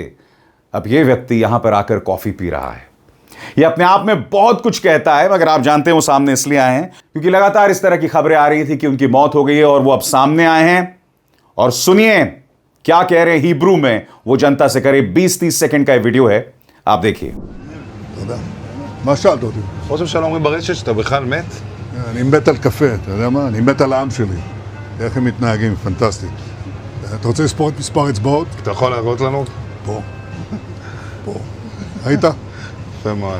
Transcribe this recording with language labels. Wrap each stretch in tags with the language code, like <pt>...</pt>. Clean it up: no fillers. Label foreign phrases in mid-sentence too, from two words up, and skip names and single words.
<hi>अब यह व्यक्ति यहां पर आकर कॉफी पी रहा है। यह अपने आप में बहुत कुछ कहता है, मगर आप जानते हैं वो सामने इसलिए आए हैं क्योंकि लगातार इस तरह की खबरें आ रही थी कि उनकी मौत हो गई है और वो अब सामने आए हैं। और सुनिए क्या कह रहे हैं हिब्रू में, वो जनता से करीब 20-30 सेकंड का वीडियो है, आप देखिए।</hi> <he>מה שאלת אותי? ראש הממשלה אומרים ברשת שאתה בכלל מת? אני מת על קפה, אתה יודע מה? אני מת על העם שלי. איך הם מתנהגים, פנטסטי. אתה רוצה לספור את מספר אצבעות? אתה יכול להראות לנו? פה. פה. היית? יפה מאוד.</he>